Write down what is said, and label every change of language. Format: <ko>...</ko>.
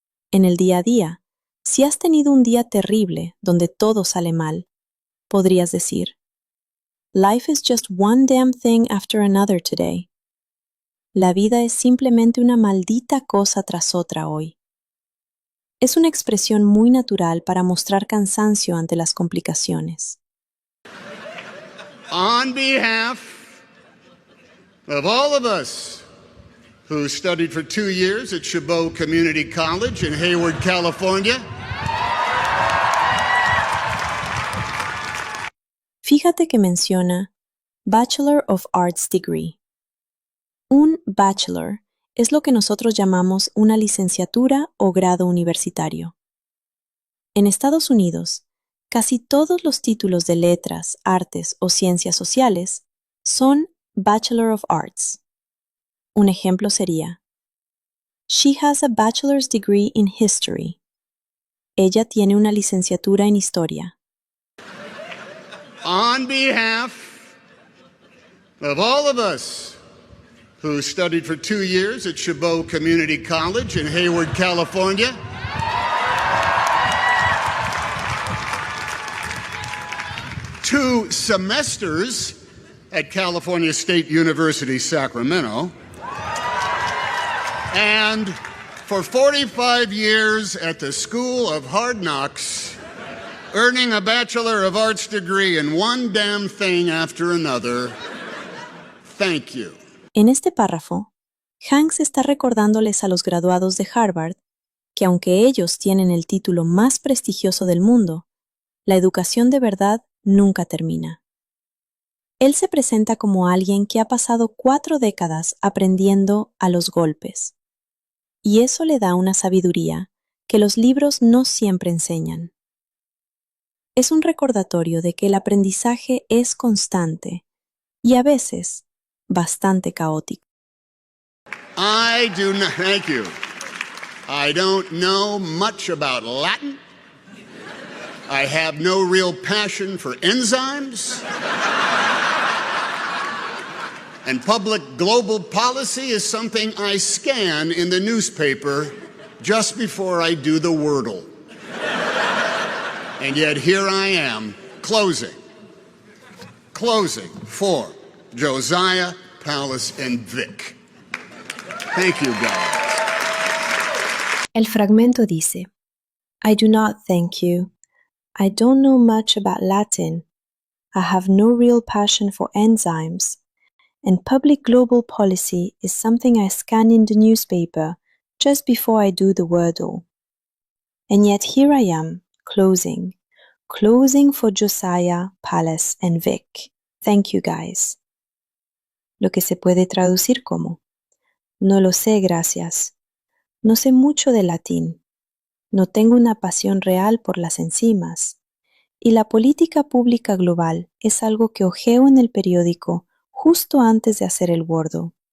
<es>En el día a día, si has tenido un día terrible donde todo sale mal, podrías decir</es> <en>Life is just one damn thing after another today.</en> <es>La vida es simplemente una maldita cosa tras otra hoy. Es una expresión muy natural para mostrar cansancio ante las complicaciones.</es> <en>On behalf of all of us who studied for 2 years at Chabot Community College in Hayward, California.</en> <es>Fíjate que menciona Bachelor of Arts degree. Un bachelor es lo que nosotros llamamos una licenciatura o grado universitario. En Estados Unidos, casi todos los títulos de letras, artes o ciencias sociales son Bachelor of Arts. Un ejemplo sería</es> <en>She has a bachelor's degree in history.</en> <es>Ella tiene una licenciatura en historia.</es> <en>On behalf of all of us who studied for 2 years at Chabot Community College in Hayward, California. Two semesters at California State University, Sacramento. And for 45 years at the School of Hard Knocks, earning a Bachelor of Arts degree in one damn thing after another. Thank you.</en> <es>En este párrafo, Hanks está recordándoles a los graduados de Harvard que aunque ellos tienen el título más prestigioso del mundo, la educación de verdad nunca termina. Él se presenta como alguien que ha pasado 4 décadas aprendiendo a los golpes, y eso le da una sabiduría que los libros no siempre enseñan. Es un recordatorio de que el aprendizaje es constante y a veces bastante caótico.</es> <en>I do not, thank you. I don't know much about Latin. I have no real passion for enzymes. And public global policy is something I scan in the newspaper just before I do the Wordle. And yet here I am, closing for Josiah, Palace, and Vic. Thank you, guys.</en> <es>El fragmento dice,</es> <en>I do not thank you. I don't know much about Latin. I have no real passion for enzymes. And public global policy is something I scan in the newspaper just before I do the Wordle. And yet here I am, closing for Josiah, Palace, and Vic. Thank you, guys.</en> <es>Lo que se puede traducir como, no lo sé, gracias. No sé mucho de latín. No tengo una pasión real por las enzimas. Y la política pública global es algo que hojeo en el periódico justo antes de hacer el Wordle.</es>